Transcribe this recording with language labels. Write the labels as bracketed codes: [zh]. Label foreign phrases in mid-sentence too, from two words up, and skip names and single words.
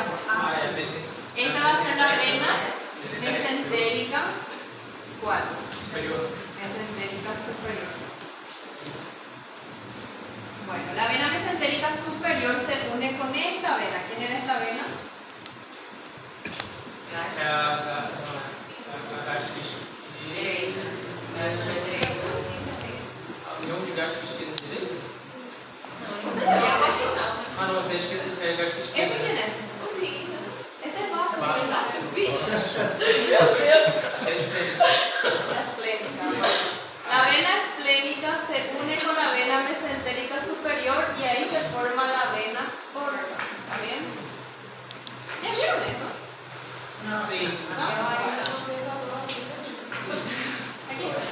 [es] Esta va a ser la vena mesentérica. ¿Cuál? Superior. Mesentérica superior. Bueno, la vena mesentérica superior se une con esta vena. ¿Quién era esta vena? [pt] União de gástrica esquerda e direita? [es] No, [pt] não, essa é a esquerda, é a gástrica esquerda. [es] ¿Este quién es? Este es vaso. [pt] Essa é a esplênica. [es] La esplénica. La vena esplénica se une con la vena mesentérica superior y ahí se forma la vena porta. ¿Está bien? ¿Ya vieron esto? [pt] Sim. [es] ¿No? Aquí.